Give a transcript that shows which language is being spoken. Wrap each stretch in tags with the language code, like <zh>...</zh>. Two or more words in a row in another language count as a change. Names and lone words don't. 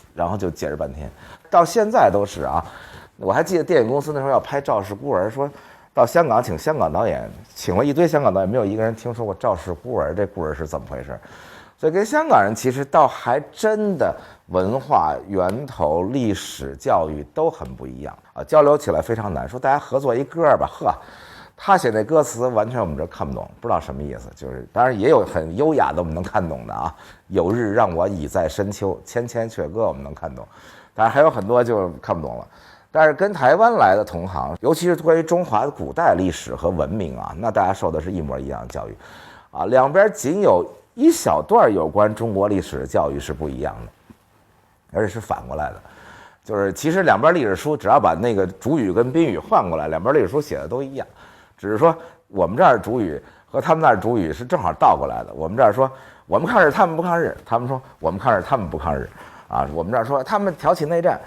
<zh>然後就解釋半天，到現在都是啊。我還記得電影公司那時候要拍《趙氏孤兒》，說到香港請香港導演，請了一堆香港導演，没有一個人聽說過趙氏孤兒，這故事是怎麼回事？所以跟香港人其實倒還真的文化源頭、歷史教育都很不一樣啊，交流起來非常難。說大家合作一歌吧，呵，他寫那歌詞完全我們這看不懂，不知道什麼意思。就是當然也有很優雅的我們能看懂的啊，有日讓我倚在深秋，千千闕歌我們能看懂，當然還有很多就看不懂了。但是跟台灣來的同行，尤其是關於中華的古代歷史和文明啊，那大家受的是一模一樣的教育，啊，兩邊僅有一小段有關中國歷史的教育是不一樣的，而且是反過來的，就是其實兩邊歷史書只要把那個主語跟賓語換過來，兩邊歷史書寫的都一樣，只是說我們這兒主語和他們那兒主語是正好倒過來的，我們這兒說我們抗日，他們不抗日，他們說我們抗日，他們不抗日，啊，我們這兒說他們挑起內戰。</zh>